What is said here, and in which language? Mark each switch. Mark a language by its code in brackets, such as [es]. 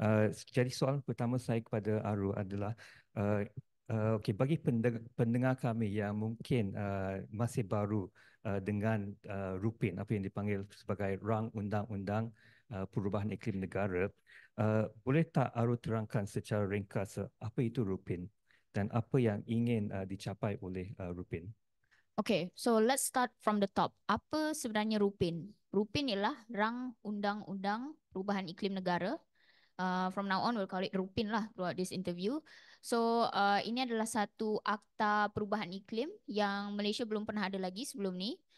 [ms] Jadi soalan pertama saya kepada Aru adalah, okay, bagi pendengar kami yang mungkin masih baru dengan Rupin, apa yang dipanggil sebagai Rang Undang-Undang Perubahan Iklim Negara, boleh tak Aru terangkan secara ringkas apa itu Rupin dan apa yang ingin dicapai oleh Rupin? [en] Okay, so let's start from the top. [ms] Apa sebenarnya Rupin? Rupin ialah Rang Undang-Undang Perubahan Iklim Negara. [en] From now on, we'll call it Rupin lah throughout this interview. [ms] So, ini adalah satu akta perubahan iklim yang Malaysia belum pernah ada lagi sebelum ni.